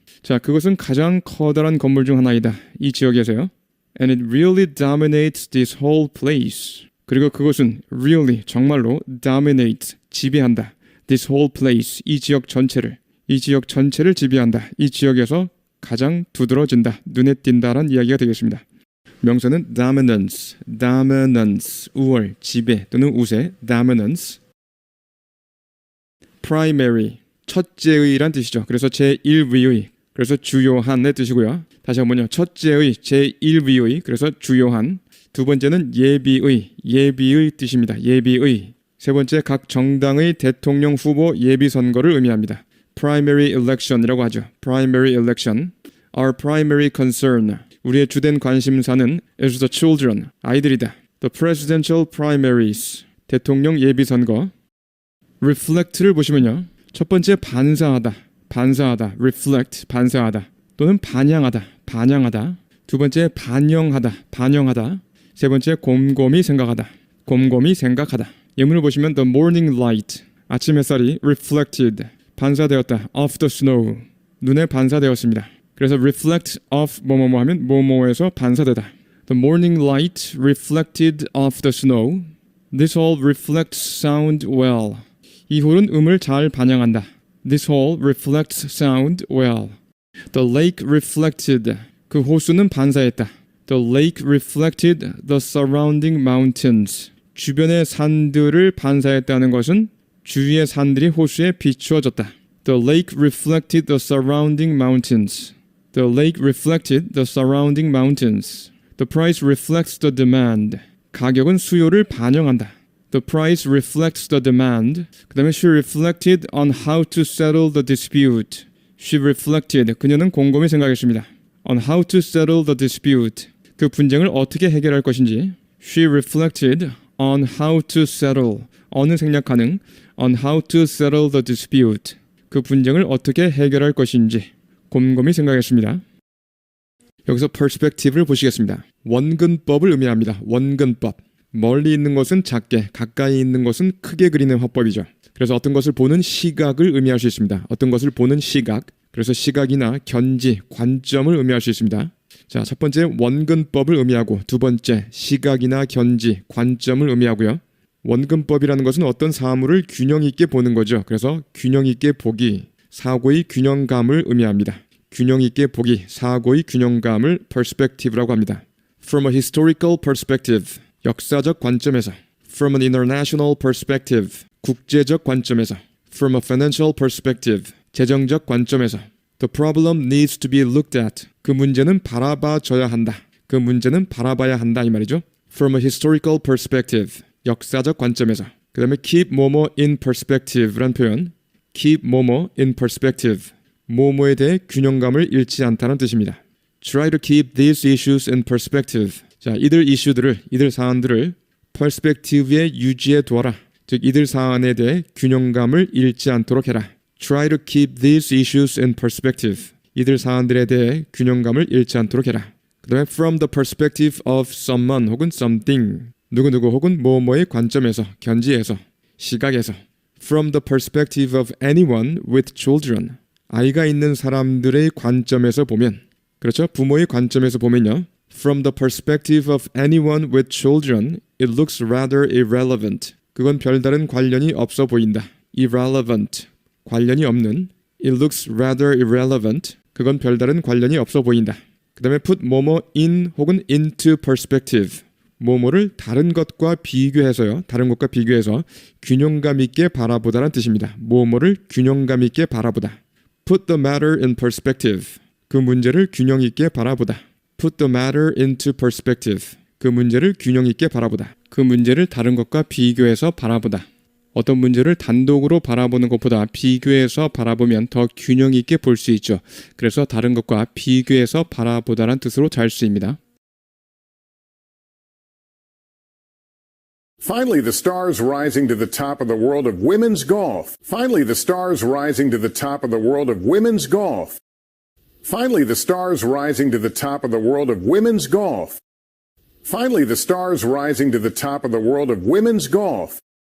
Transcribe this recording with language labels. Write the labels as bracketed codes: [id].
[ko] 자, 그것은 가장 커다란 건물 중 하나이다. 이 지역에서요. [en] And it really dominates this whole place. [ko] 그리고 그것은 really, 정말로 dominate, 지배한다. [en] This whole place, [ko] 이 지역 전체를 지배한다. 이 지역에서 가장 두드러진다, 눈에 띈다라는 이야기가 되겠습니다. 명사는 dominance, dominance, 우월, 지배 또는 우세, dominance. primary, 첫째의란 뜻이죠. 그래서 제1위의, 그래서 주요한의 뜻이고요. 다시 한번요. 첫째의, 제1위의, 그래서 주요한. 두 번째는 예비의, 예비의 뜻입니다. 예비의. 세 번째, 각 정당의 대통령 후보 예비 선거를 의미합니다. [en] primary election이라고 하죠. primary election. Our primary concern. [ko] 우리의 주된 관심사는 [en] is the children. [ko] 아이들이다. [en] The presidential primaries. [ko] 대통령 예비 선거. reflect를 보시면요. 첫 번째 반사하다. 반사하다. reflect. 반사하다. 또는 반영하다. 반영하다. 두 번째 반영하다. 반영하다. 세 번째 곰곰이 생각하다. 곰곰이 생각하다. 예문을 보시면 [en] the morning light. [ko] 아침 햇살이 reflected. 반사되었다. [en] off the snow. [ko] 눈에 반사되었습니다. 그래서 reflect off 뭐뭐뭐 하면 뭐뭐에서 반사되다. [en] The morning light reflected off the snow. This hall reflects sound well. [ko] 이 홀은 음을 잘 반영한다. [en] This hall reflects sound well. The lake reflected. [ko] 그 호수는 반사했다. [en] The lake reflected the surrounding mountains. [ko] 주변의 산들을 반사했다는 것은 주위의 산들이 호수에 비추어졌다. [en] The lake reflected the surrounding mountains. The lake reflected the surrounding mountains. The price reflects the demand. [ko] 가격은 수요를 반영한다. [en] The price reflects the demand. [ko] 그 다음에 [en] she reflected on how to settle the dispute. She reflected. [ko] 그녀는 곰곰이 생각했습니다. [en] On how to settle the dispute. [ko] 그 분쟁을 어떻게 해결할 것인지. [en] She reflected on how to settle. [ko] 어느 생략 가능. [en] On how to settle the dispute. [ko] 그 분쟁을 어떻게 해결할 것인지 곰곰이 생각했습니다. 여기서 perspective를 보시겠습니다. 원근법을 의미합니다. 원근법. 멀리 있는 것은 작게, 가까이 있는 것은 크게 그리는 화법이죠. 그래서 어떤 것을 보는 시각을 의미할 수 있습니다. 어떤 것을 보는 시각. 그래서 시각이나 견지, 관점을 의미할 수 있습니다. 자, 첫 번째 원근법을 의미하고 두 번째 시각이나 견지, 관점을 의미하고요. 원근법이라는 것은 어떤 사물을 균형 있게 보는 거죠. 그래서 균형 있게 보기, 사고의 균형감을 의미합니다. 균형 있게 보기, 사고의 균형감을 perspective라고 합니다. [en] From a historical perspective, [ko] 역사적 관점에서. [en] From an international perspective, [ko] 국제적 관점에서. [en] From a financial perspective, [ko] 재정적 관점에서. [en] The problem needs to be looked at. [ko] 그 문제는 바라봐줘야 한다. 그 문제는 바라봐야 한다 이 말이죠. [en] From a historical perspective, [ko] 역사적 관점에서. 그 다음에 keep 뭐뭐 in perspective란 표현. keep 뭐뭐 in perspective. 뭐뭐에 대해 균형감을 잃지 않다는 뜻입니다. [en] Try to keep these issues in perspective. [ko] 자, 이들 사안들을 perspective에 유지해 두어라. 즉, 이들 사안에 대해 균형감을 잃지 않도록 해라. [en] Try to keep these issues in perspective. [ko] 이들 사안들에 대해 균형감을 잃지 않도록 해라. 그 다음에 [en] from the perspective of someone 혹은 something. [ko] 누구누구 혹은 뭐뭐의 관점에서, 견지에서, 시각에서. [en] From the perspective of anyone with children. [ko] 아이가 있는 사람들의 관점에서 보면, 그렇죠? 부모의 관점에서 보면요. [en] From the perspective of anyone with children, it looks rather irrelevant. [ko] 그건 별다른 관련이 없어 보인다. Irrelevant. 관련이 없는. [en] It looks rather irrelevant. [ko] 그건 별다른 관련이 없어 보인다. 그 다음에 put 뭐뭐 in 혹은 into perspective. 뭐뭐를 다른 것과 비교해서요. 다른 것과 비교해서 균형감 있게 바라보다라는 뜻입니다. 뭐뭐를 균형감 있게 바라보다. [en] Put the matter in perspective. [ko] 그 문제를 균형 있게 바라보다. [en] Put the matter into perspective. [ko] 그 문제를 균형 있게 바라보다. 그 문제를 다른 것과 비교해서 바라보다. 어떤 문제를 단독으로 바라보는 것보다 비교해서 바라보면 더 균형 있게 볼 수 있죠. 그래서 다른 것과 비교해서 바라보다라는 뜻으로 잘 쓰입니다. [en] Finally, the stars rising to the top of the world of women's golf. Finally, the stars rising to the top of the world of women's golf. Finally, the stars rising to the top of the world of women's golf. Finally, the stars rising to the top of the world of women's golf.